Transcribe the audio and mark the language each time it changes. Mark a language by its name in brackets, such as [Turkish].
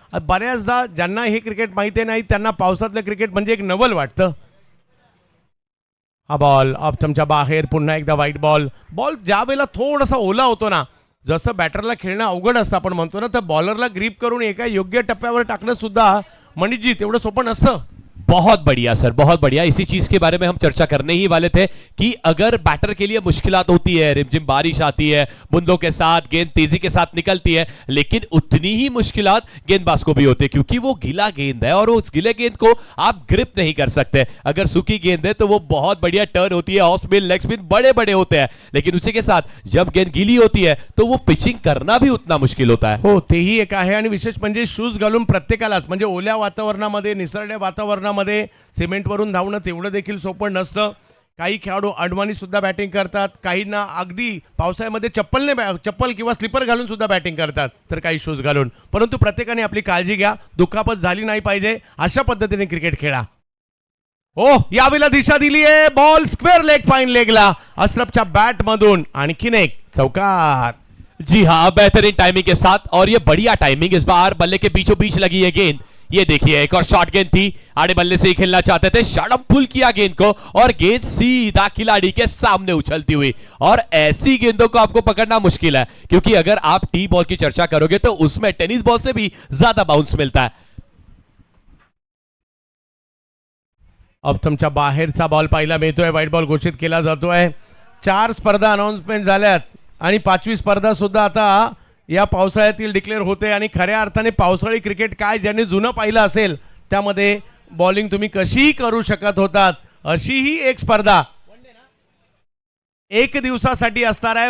[Marathi] बऱ्याचदा ज्यांना हे क्रिकेट माहिती नाही त्यांना पावसातलं क्रिकेट म्हणजे एक नवल वाटतं। हा बॉल ऑप्शनच्या बाहेर, पुन्हा एकदा वाईट बॉल। बॉल ज्या वेळेला थोडासा ओला होतो ना, जसं बॅटरला खेळणं अवघड असतं आपण म्हणतो ना, तर बॉलरला ग्रीप करून एका योग्य टप्प्यावर टाकणं सुद्धा मणिजी तेवढं सोपं नसतं। [Hindi] बहुत बढ़िया सर, बहुत बढ़िया। इसी चीज के बारे में हम चर्चा करने ही वाले थे कि अगर बैटर के लिए मुश्किलात होती है, रिमझिम बारिश आती है, बूंदों के साथ गेंद तेजी के साथ निकलती है, लेकिन उतनी ही मुश्किलात गेंदबाज को भी होती है, क्योंकि वो गीला गेंद है और उस गीले गेंद को आप ग्रिप नहीं कर सकते। अगर सूखी गेंद है तो वो बहुत बढ़िया टर्न होती है, ऑफ स्पिन, लेग स्पिन बड़े बड़े होते हैं, लेकिन उसी के साथ जब गेंद गीली होती है तो वो पिचिंग करना भी उतना मुश्किल होता है। [Marathi] हो, तेही एक आहे आणि विशेष म्हणजे शूज घालून प्रत्येकालाच, म्हणजे ओल्या वातावरणामध्ये, निसरड्या वातावरणामध्ये सिमेंटवरून धावणं तेवढं देखील सोपं नसतं। काही खेळाडू अडवाणी सुद्धा बॅटिंग करतात, काहींना अगदी पावसाळ्यामध्ये चप्पल किंवा स्लीपर घालून सुद्धा बॅटिंग करतात, तर काही शूज घालून। परंतु प्रत्येकाने आपली काळजी घ्या, दुखापत झाली नाही पाहिजे, अशा पद्धतीने क्रिकेट खेळा। ओ यावेळेला दिशा दिली आहे, ball square leg, fine लेगला अशरफच्या bat मधून आणखीन एक चौकार। [Hindi] जी हाँ, बेहतरीन टाइमिंग के साथ, और ये बढ़िया टाइमिंग, इस बार बल्ले के बीचों बीच लगी है गेंद। ये देखिए एक और शॉर्ट गेंद थी, आड़े बल्ले से ही खेलना चाहते थे, शॉर्ट पुल किया गेंद को और गेंद सीधा खिलाड़ी के सामने उछलती हुई। और ऐसी गेंदों को आपको पकड़ना मुश्किल है, क्योंकि अगर आप टी बॉल की चर्चा करोगे तो उसमें टेनिस बॉल से भी ज्यादा बाउंस मिलता है। [Marathi] ऑप्शनच्या बाहेरचा बॉल पाहायला मिळतोय, वाईट बॉल घोषित केला जातोय। 4 स्पर्धा अनाउन्समेंट झाल्यात आणि 5वी स्पर्धा सुद्धा आता या पावसाळ्यातील डिक्लेअर होते आणि खऱ्या अर्थाने पावसाळी क्रिकेट काय ज्यांनी जुनं पाहिलं असेल त्यामध्ये बॉलिंग तुम्ही कशीही करू शकत होतात, अशी ही एक स्पर्धा एक दिवसासाठी असणार आहे.